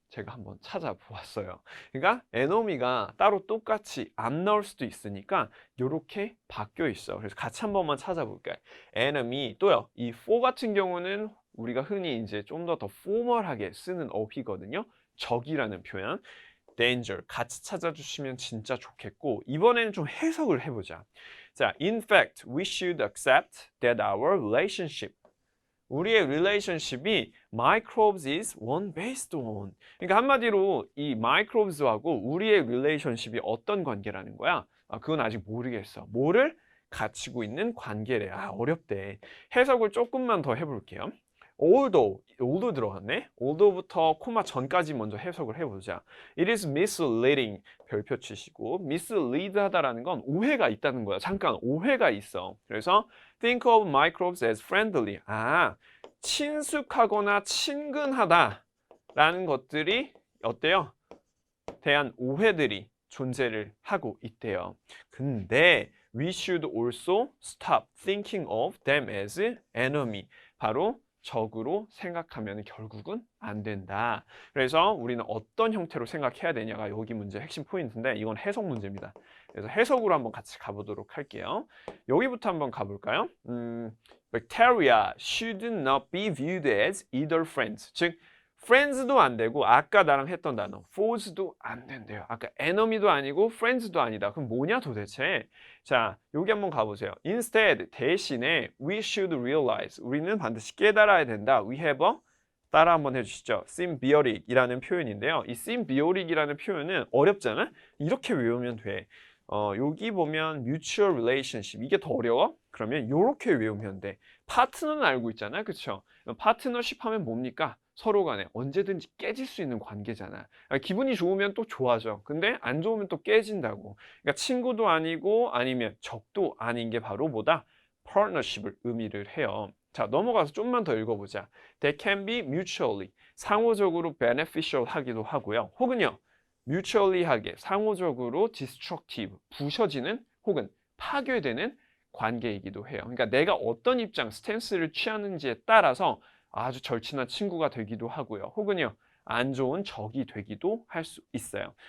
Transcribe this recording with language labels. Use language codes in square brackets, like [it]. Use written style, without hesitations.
[ko] 제가 한번 찾아보았어요. 그러니까 에너미가 따로 똑같이 안 나올 수도 있으니까 이렇게 바뀌어 있어. 그래서 같이 한 번만 찾아볼까요? enemy 또요. 이 for 같은 경우는 우리가 흔히 이제 좀 더 포멀하게 쓰는 어휘거든요. 적이라는 표현. danger 같이 찾아주시면 진짜 좋겠고 이번에는 좀 해석을 해보자. [en] 자, in fact, we should accept that our relationship [ko] 우리의 relationship이 [en] microbes is one based on. [ko] 그러니까 한마디로 이 microbes하고 우리의 relationship이 어떤 관계라는 거야? 아, 그건 아직 모르겠어. 뭐를 갖추고 있는 관계래. 아, 어렵대. 해석을 조금만 더 해볼게요. although 들어갔네. although부터 코마 전까지 먼저 해석을 해보자. [en] It is misleading [ko] 별표 치시고 mislead 하다라는 건 오해가 있다는 거야. 잠깐 오해가 있어. 그래서 [en] think of microbes as friendly. [ko] 아, 친숙하거나 친근하다라는 것들이 어때요? 대한 오해들이 존재를 하고 있대요. 근데 [en] we should also stop thinking of them as enemy. [ko] 바로 적으로 생각하면 결국은 안 된다. 그래서 우리는 어떤 형태로 생각해야 되냐가 여기 문제 핵심 포인트인데 이건 해석 문제입니다. 그래서 해석으로 한번 같이 가보도록 할게요. 여기부터 한번 가볼까요? [en] Bacteria should not be viewed as either friends. [ko] 즉 friends도 안 되고 아까 나랑 했던 단어 foes도 안 된대요. 아까 enemy도 아니고 friends도 아니다. 그럼 뭐냐 도대체? 자, 여기 한번 가보세요. [en] Instead, [ko] 대신에 [en] we should realize. [ko] 우리는 반드시 깨달아야 된다. [en] We have a [ko] 따라 한번 해주시죠. symbiotic이라는 표현인데요. 이 symbiotic이라는 표현은 어렵잖아? 이렇게 외우면 돼. 여기 보면 mutual relationship 이게 더 어려워? 그러면 이렇게 외우면 돼. 파트너는 알고 있잖아, 그렇죠? 파트너십 하면 뭡니까? 서로 간에 언제든지 깨질 수 있는 관계잖아. 기분이 좋으면 또 좋아져. 근데 안 좋으면 또 깨진다고. 그러니까 친구도 아니고 아니면 적도 아닌 게 바로 뭐다? partnership을 의미를 해요. 자, 넘어가서 좀만 더 읽어보자. [en] They can be mutually [ko] 상호적으로 [en] beneficial [ko] 하기도 하고요. 혹은요. mutually하게 상호적으로 destructive 부셔지는 혹은 파괴되는 관계이기도 해요. 그러니까 내가 어떤 입장, 스탠스를 취하는지에 따라서 아주 절친한 친구가 되기도 하고요. 혹은요, 안 좋은 적이 되기도 할 수 있어요.